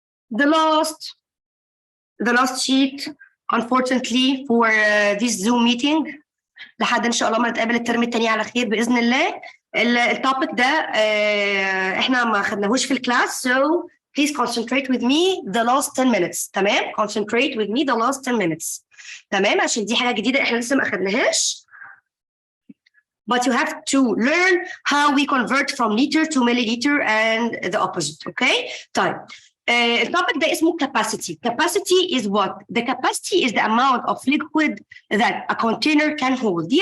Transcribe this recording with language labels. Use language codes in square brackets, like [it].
[en] The last sheet unfortunately for this Zoom meeting [ar] لحد ان شاء الله ما نتقابل الترم الثاني على خير باذن الله. التوبيك ده احنا ما خدناهوش في الكلاس [en] so please concentrate with me the last 10 minutes. تمام. concentrate with me the last 10 minutes. [ar] تمام عشان دي حاجه جديده احنا لسه ما اخدناهاش. [en] But you have to learn how we convert from liter to milliliter and the opposite. Okay. طيب. [ar] التوبيك ده اسمه capacity. [en] Capacity is what? The capacity is the amount of liquid that a container can hold.